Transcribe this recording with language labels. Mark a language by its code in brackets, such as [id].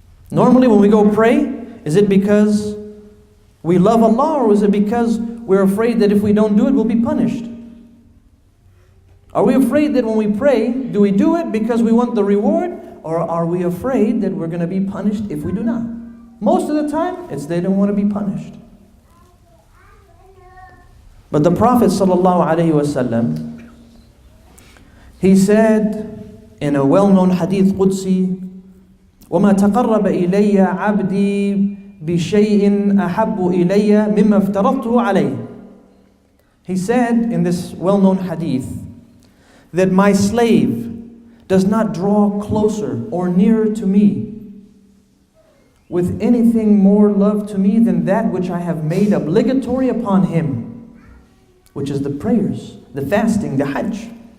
[en] Normally when we go pray, is it because we love Allah, or is it because we're afraid that if we don't do it, we'll be punished? Are we afraid that when we pray, do we do it because we want the reward, or are we afraid that we're going to be punished if we do not? Most of the time, it's they don't want to be punished. But the Prophet ﷺ, he said in a well-known hadith Qudsi, [ar] وَمَا تَقَرَّبَ إِلَيَّ عَبْدِي بِشَيْءٍ أَحَبُّ إِلَيَّ مِمَّا افْتَرَضْتُهُ عَلَيْهِ. [en] He said in this well-known hadith that my slave does not draw closer or nearer to me with anything more love to me than that which I have made obligatory upon him, which is the prayers, the fasting, the hajj.